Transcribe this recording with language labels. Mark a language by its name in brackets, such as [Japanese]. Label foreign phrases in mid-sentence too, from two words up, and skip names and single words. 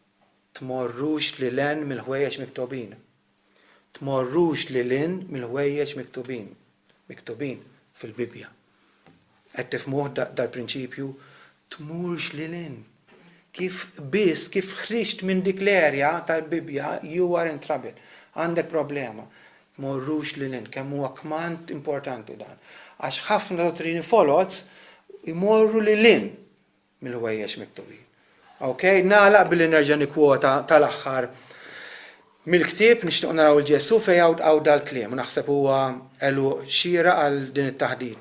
[Maltese] Tmorrux lil hinn mill-ħwejjeġ miktubin. Tmorrux lil hinn mill-ħwejjeġ miktubin fil-Bibja. Qed tifhmuh dal-prinċipju tmurx lil hinn. Kif ħriġt minn dik l-erja tal-Bibja, [English] you are in trouble. [Maltese] Għandek problema. Tmorrux lil hinn, kemm huwa kmand importanti dan. Għax ħafna dottrini folots imorru lil hinn mill-ħwejjeġ miktubin. Okay, nagħlaq billi nerġa' nikkwota tal-aħħar mill-ktieb nixtieq naraw il-Ġesu fejn hawn dal-kliem u naħseb huwa elu xira għal din it-taħdita.